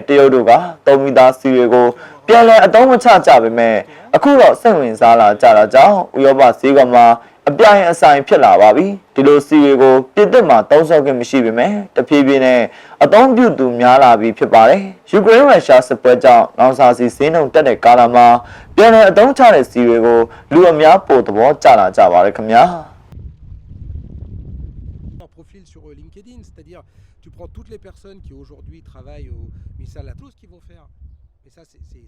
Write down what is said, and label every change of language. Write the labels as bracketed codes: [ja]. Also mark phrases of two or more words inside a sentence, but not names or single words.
[my] တရုတ်တို့က3မီတာစီတွေကိုပြန်လည်အသုံးမချကြပေမဲ့အခုတော့စိတ်ဝင်စားလာကြတာကြောင့်ဥရောပဈေးကွက်မှာအပြိုင်အဆိုင်ဖြစ်လာပါပြီ။ဒီလိုစီတွေကိုပြည်သစ်မှာသုံးစွဲခွင့်မရှိပေမဲ့တဖြည်းဖြည်းနဲ့အသုံးပြုသူများလာပြီးဖြစ်ပါတယ်။ယူကရိန်းရုရှားစစ်ပွဲကြောင့်လောင်စာဆီဈေးနှုန်းတက်တဲ့ကာလမှာပြန်လည်အသုံးချတဲ့စီတွေကိုလူအများပိုသဘောကျလာကြပါတယ်ခင်ဗျာ။ [fr] Profil sur LinkedIn, c'est-à-dire tu prends toutes les personnes qui aujourd'hui travaillent au ministère de la tout ce qu'ils vont faire. Mais ça c'est